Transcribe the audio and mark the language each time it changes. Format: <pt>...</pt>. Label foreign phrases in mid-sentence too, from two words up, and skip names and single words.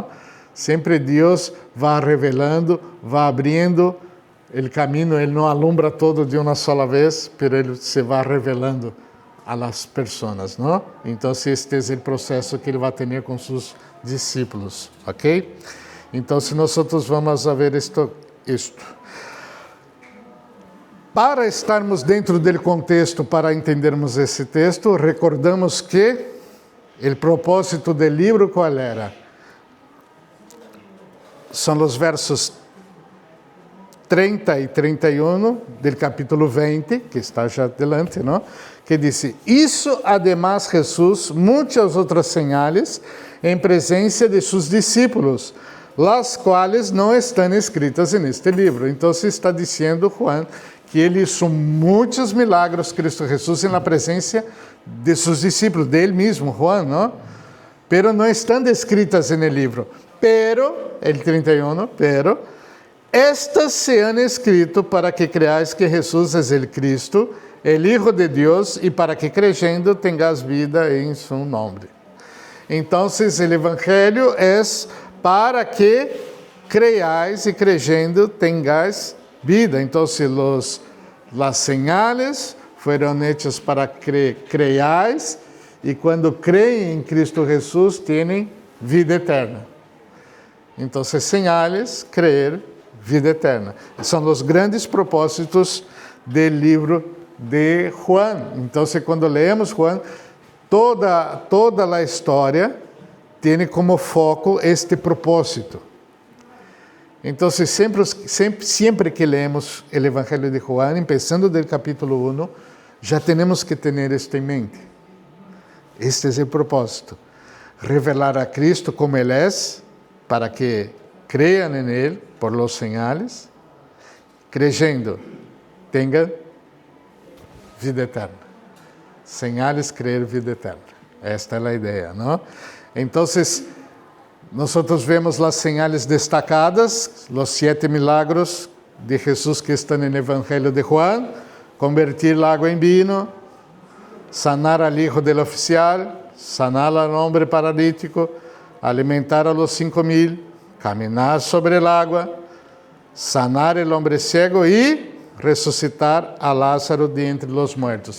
<es>Siempre Dios va revelando, va abriendo el camino, Él no alumbra todo de una sola vez, pero Él se va revelando a las personas, ¿no? Entonces este es el proceso que Él va a tener con sus discípulos, ¿ok? Entonces nosotros vamos a ver esto.</es> <pt>Para estarmos dentro del contexto, para entendermos esse texto, recordamos que o propósito do livro qual era? São os versos 30 e 31 do capítulo 20, que está já</pt> <es>adelante, ¿no?</es> <pt>Que diz:</pt> <es>Hizo además</es> <pt>Jesús muitas outras señales em presença de seus discípulos,</pt> <es>las quales</es> <pt>não estão escritas neste livro. Então, está dizendo Juan que ele hizo muitos milagros, Cristo Jesús, na presença de seus discípulos, de ele mesmo, Juan, ¿no? Pero não estão descritas no livro.</pt> <es>Pero, el 31, pero, estas se han escrito para que creáis que Jesús es el Cristo, el Hijo de Dios, y para que creyendo tengas vida en su nombre. Entonces, el Evangelio es para que creáis y creyendo tengáis vida. Entonces, las señales fueron hechas para que creáis, y cuando creen en Cristo Jesús tienen vida eterna. Entonces, señales, creer, vida eterna.</es> <pt>São os grandes propósitos do livro de Juan. Entonces, quando leemos Juan, toda a história tem como foco este propósito. Então, sempre que leemos o Evangelho de Juan, empezando do capítulo 1, já temos que ter isto em mente. Este é o propósito. Revelar a Cristo como Ele é, para que</pt> <es>crean en Él por los señales, creyendo, tengan vida eterna. Señales, creer, vida eterna. Esta es la idea, ¿no? Entonces, nosotros vemos las señales destacadas, los 7 milagros de Jesús que están en el Evangelio de Juan: convertir el agua en vino, sanar al hijo del oficial, sanar al hombre paralítico, alimentar a los 5,000, caminar sobre el agua, sanar el hombre ciego y resucitar a Lázaro de entre los muertos.</es>